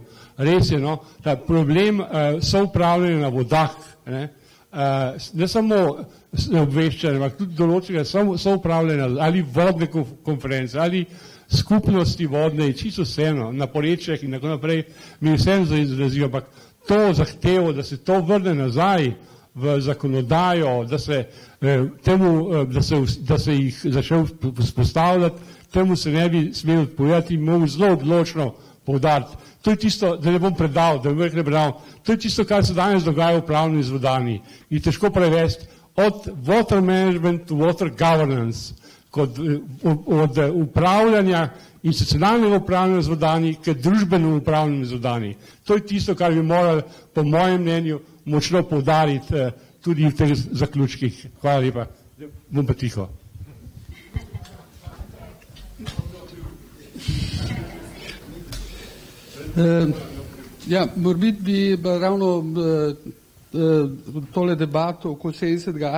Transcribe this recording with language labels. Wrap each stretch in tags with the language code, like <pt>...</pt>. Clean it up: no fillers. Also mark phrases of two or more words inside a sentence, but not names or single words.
<sl>res je, da problem soupravljanja na vodah, ne samo obveščanja, ampak tudi določenega soupravljanja ali vodne konference, ali skupnosti vodne, čisto vseeno, na porečjih in tako naprej, mi vseeno izrazijo, ampak to zahtevo, da se to vrne nazaj v zakonodajo, da se jih začel vzpostavljati, temu se ne bi smel odpovedati in mogu zelo odločno poudariti. To je tisto, da ne bom predal, to je tisto, kar se danes dogaja v upravljanju z vodami in težko prevesti od</sl> <en>water management to water governance,</en> <sl>od upravljanja, institucionalnega upravljanja z vodami k družbenemu upravljanju z vodami. To je tisto, kar bi morali, po mojem mnenju, močno poudariti tudi v teh zaključkih. Hvala lepa. Bom pa tiho. Ja, morbit bi ravno tole debato okoli 70.</sl>